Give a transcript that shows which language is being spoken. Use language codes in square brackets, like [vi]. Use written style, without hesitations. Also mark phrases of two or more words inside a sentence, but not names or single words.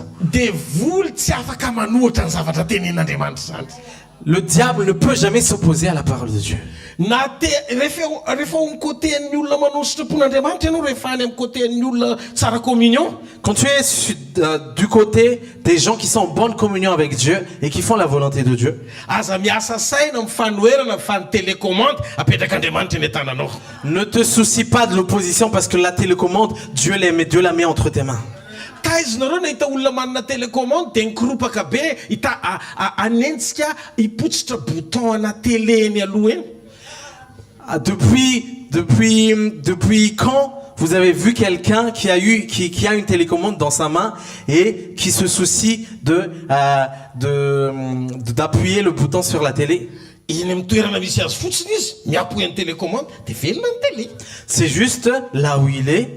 [mg] Devoly tsy afaka manohitra ny zavatra tenen'Andriamanitra zany. [fr] Le diable ne peut jamais s'opposer à la parole de Dieu. Quand tu es du côté des gens qui sont en bonne communion avec Dieu et qui font la volonté de Dieu, ne te soucie pas de l'opposition parce que la télécommande, Dieu la met entre tes mains. [mg] Taizinareo na hita olona manana télécommande dia nikoropaka be hita anentsika hipotsitra bouton ana télé eny aloha eny. [fr] Depuis quand vous avez vu quelqu'un qui a une télécommande dans sa main et qui se soucie d'appuyer le bouton sur la télé? C'est juste là où il est.